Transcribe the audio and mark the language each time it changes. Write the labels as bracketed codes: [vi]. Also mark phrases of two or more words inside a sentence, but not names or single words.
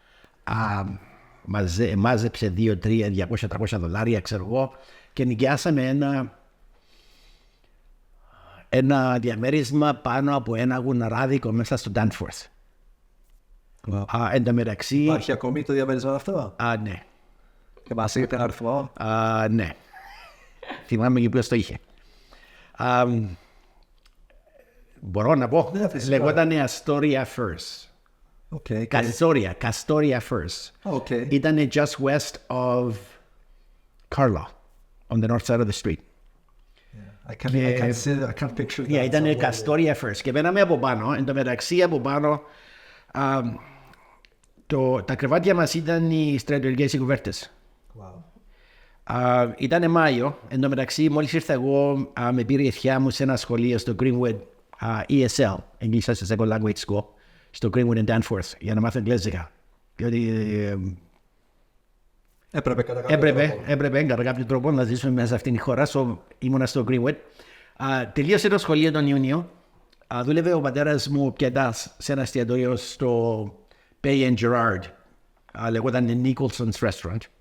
[el] Μάζεψε 200, 300, 200, $300, ξέρω εγώ, και νοικιάσαμε ένα διαμέρισμα πάνω από ένα γουναράδικο μέσα στο Danforth. Εν τω μεταξύ... Υπάρχει ακόμη το διαμέρισμα αυτό? Ναι. Και μας είπε ένα αριθμό? Ναι. Θυμάμαι και ποιος το είχε. Μπορώ να πω. Λεγόταν Astoria First. Okay. Castoria First. Okay. [en] Ήταν just west of Carlisle, on the north side of the street. I can't picture that. [el] Ήταν Castoria First. Και μπαίναμε από πάνω, εν τω μεταξύ από πάνω, τα κρεβάτια μας ήταν οι στρατιωτικές κουβέρτες. Wow. Ήταν Μάιο, εν τω μεταξύ μόλις ήρθα εγώ, με πήρε η θεία μου σε ένα σχολείο στο Greenwood ESL, [en] English as a Second Language School, [el] στο Greenwood and Danforth, για να μάθω εγγλέζικα. Διότι έπρεπε κατά κάποιο τρόπο να ζήσουμε μέσα σε αυτήν τη χώρα, ήμουνα στο Greenwood. Τελείωσε το σχολείο τον Ιούνιο, δούλευε ο πατέρας μου πιατάς σε ένα εστιατόριο στο Bay and Gerard, λεγόταν Nicholson's Restaurant.